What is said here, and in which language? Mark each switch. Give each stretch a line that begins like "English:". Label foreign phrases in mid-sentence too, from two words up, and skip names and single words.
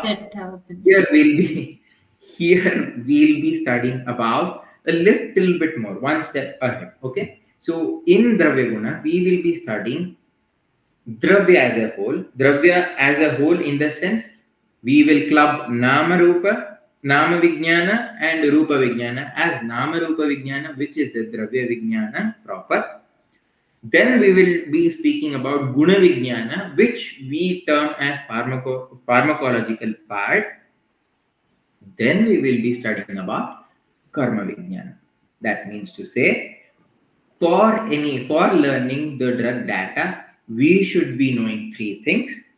English: That happens. here we'll be studying about a little bit more, one step ahead. Okay. So in Dravyaguna, we will be studying Dravya as a whole. Dravya as a whole in the sense we will club
Sanskrit: Nama Rupa, Nama Vijnana
English: and
Sanskrit: Rupa Vijnana
English: as
Sanskrit: Nama Rupa Vijnana,
English: which is the
Sanskrit: Dravya Vijnana
English: proper. Then we will be speaking about
Sanskrit: Guna Vijnana,
English: which we term as pharmacological part. Then we will be studying about
Sanskrit: Karma Vijnana.
English: That means to say, for learning the drug data, we should be knowing three things.